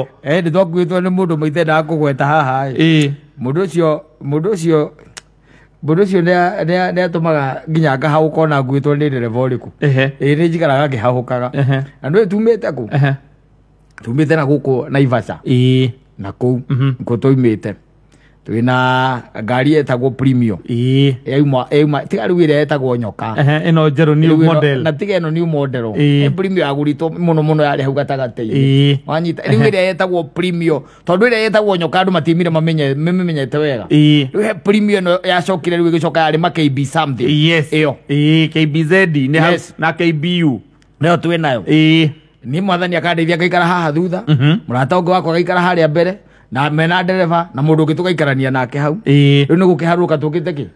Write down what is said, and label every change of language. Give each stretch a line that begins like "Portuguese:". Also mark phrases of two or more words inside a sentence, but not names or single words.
Kikuyu: nĩ twakuĩtwo nĩ mũndũ maitendaga kũgweta haha mũndũ ũcio nĩ atũmaga nginya ngahahũka ona nguĩtwo nĩ ndereba ũrĩkũ nĩ njikaraga ngĩhahũkaga na nĩ tumĩte kũ tumĩte na gũkũ Naivasha na kũu nĩkuo tũimĩte twina ngari etagwo Premium yauma tiga rĩu ĩrĩa etagwo nyoka ĩno njerũ
English: new model
Kikuyu: na tiga ĩno
English: new model
Kikuyu: Premium yagũrĩtwo mũno yarĩ hau gatagatĩ-inĩ wanyita rĩu ĩrĩa etagwo Premium tondũ ĩrĩa etagwo nyoka andũ matiumire mamenyete wega rĩu he Premium ĩno yacokire rĩu ĩgĩcoka yarĩ ma
English: KB something
Kikuyu: ĩyo KBZ na KBU nĩyo twĩnayo niĩ mwathani akandeithia ngaikara haha thutha mũrata ũngĩ wakwa agaikara harĩa mbere na mena ndereba na mũndũ ũngĩ tũgaikarania nake hau rĩu nĩ gũkĩharũrũka tũkĩte kĩ